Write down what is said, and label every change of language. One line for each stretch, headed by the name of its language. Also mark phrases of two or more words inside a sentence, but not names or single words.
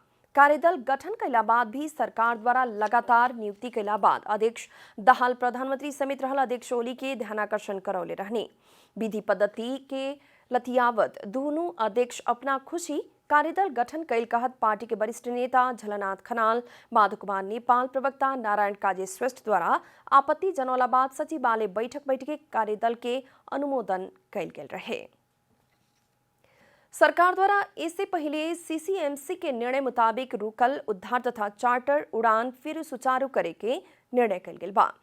Bhojpuri: कार्यदल गठन कैला बाद भी सरकार द्वारा लगातार नियुक्ति कैला बाद अध्यक्ष दहाल प्रधानमंत्री समेत रहल अध्यक्ष ओली के ध्यानाकर्षण करौले रहनी। विधि पद्धति के लतियावत दोनों अध्यक्ष अपना खुशी कार्यदल गठन कैल कहत पार्टी के वरिष्ठ नेता झलनाथ खनाल, माधव कुमार नेपाल प्रवक्ता नारायण काजे श्रेष्ठ द्वारा आपत्ति जनौला बाद सचिवालय बैठक के कार्यदल के अनुमोदन कैल गेल रहे। सरकार द्वारा इससे पहले सीसीएमसी के निर्णय मुताबिक रुकल उद्धार तथा चार्टर उड़ान फिर सुचारू करे के निर्णय कैल गेल बा।